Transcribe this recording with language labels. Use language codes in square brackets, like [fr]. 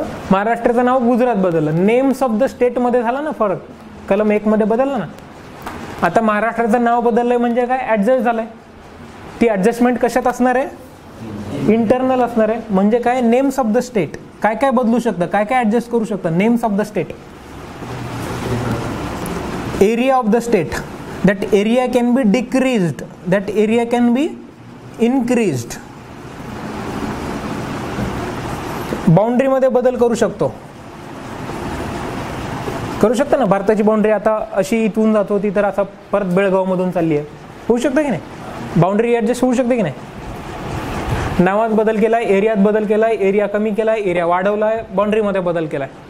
[mr] महाराष्ट्राचं नाव गुजरात बदललं, [en] names of the state [mr] मध्ये झाला ना फरक, कलम 1 मध्ये बदलला ना. आता महाराष्ट्राचं नाव बदललंय म्हणजे काय? ऍडजस्ट झालंय. ती ऍडजस्टमेंट कशात असणार आहे? इंटरनल असणार आहे. म्हणजे काय? [en] names of the state, [mr] काय काय बदलू शकतं, काय काय ऍडजस्ट करू शकतं? [en] Names of the state. Area of the state, that area can be decreased, that area can be increased. [mr] Boundary मध्ये बदल करू शकतो, करू शकतो ना. भारताची बाउंड्री आता अशी इथून जात होती तर आता परत बेळगाव मधून चालली आहे, होऊ शकतं की नाही? बाउंड्री ऍडजस्ट होऊ शकते की नाही? नावात बदल केलाय, एरियात बदल केलाय, एरिया कमी केलाय, एरिया वाढवलाय, बाउंड्री मध्ये बदल केलाय.